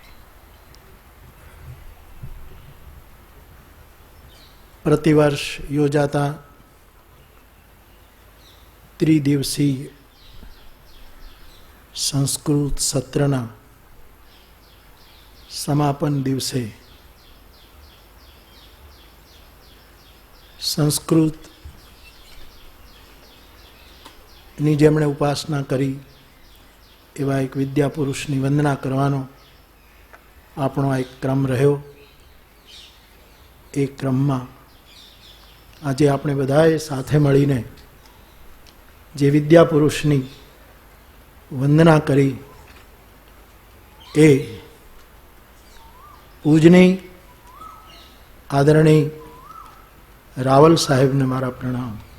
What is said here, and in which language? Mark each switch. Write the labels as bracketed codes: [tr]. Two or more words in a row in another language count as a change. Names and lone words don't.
[gu] પ્રતિવર્ષ યોજાતા ત્રિદિવસીય સંસ્કૃત સત્રના સમાપન દિવસે संस्कृत ની જેમણે ઉપાસના કરી એવા એક વિદ્યાપુરુષની વંદના કરવાનો આપણો એક ક્રમ રહ્યો। એ ક્રમમાં આજે આપણે બધાએ સાથે મળીને જે વિદ્યાપુરુષની વંદના કરી એ પૂજની આદરણીય રાવલ સાહેબને મારા પ્રણામ।